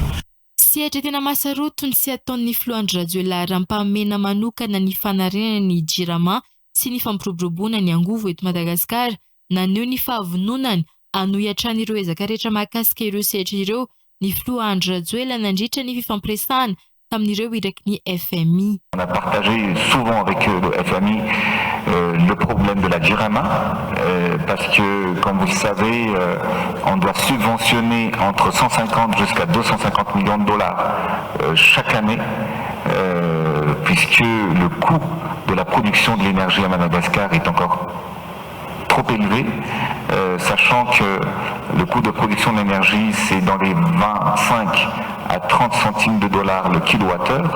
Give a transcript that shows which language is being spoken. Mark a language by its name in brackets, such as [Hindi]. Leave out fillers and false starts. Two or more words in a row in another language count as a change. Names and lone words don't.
[Malagasy] Sehatra tena masaroto ny sy ataon'ny Floandro Radioela rampamena manokana ny fanarenana ny JIRAMA sy ny fampiroboroboana ny angovo eto Madagasikara naneho ny fahavononany anohiatrany ireo ezaka rehetra mahakasika ireo sehatra ireo ny Floandro Radioela nandritra ny fifampiresahana tamin'ireo iraky ny FMI. [French] On a partagé souvent avec le FMI le problème de la JIRAMA parce que, comme vous le savez, on doit subventionner entre 150 jusqu'à 250 millions de dollars chaque année puisque le coût de la production de l'énergie à Madagascar est encore trop élevé, sachant que le coût de production de l'énergie c'est dans les 25 à 30 centimes de dollars le kilowattheure.